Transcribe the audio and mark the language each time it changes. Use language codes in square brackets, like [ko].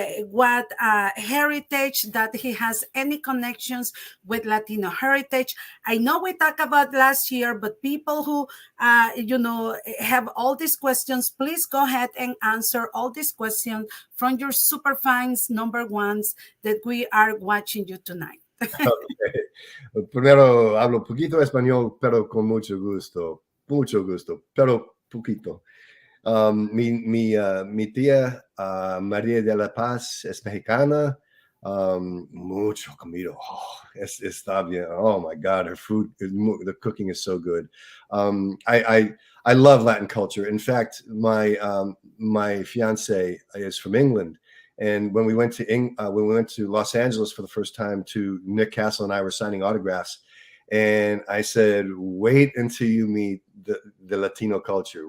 [en] What heritage, that he has any connections with Latino heritage? I know we talked about last year, but people who have all these questions, please go ahead and answer all these questions from your super fans number 1s that we are watching you tonight. Okay. [es] Primero hablo poquito español, pero con mucho gusto, pero poquito. Mi tía María de la Paz es mexicana. Mucho comido. Está bien. [en] Oh my God, her food, the cooking is so good. I love Latin culture. In fact, my fiance is from England. And when we went to Los Angeles for the first time, to Nick Castle and I were signing autographs, and I said, wait until you meet the Latino culture.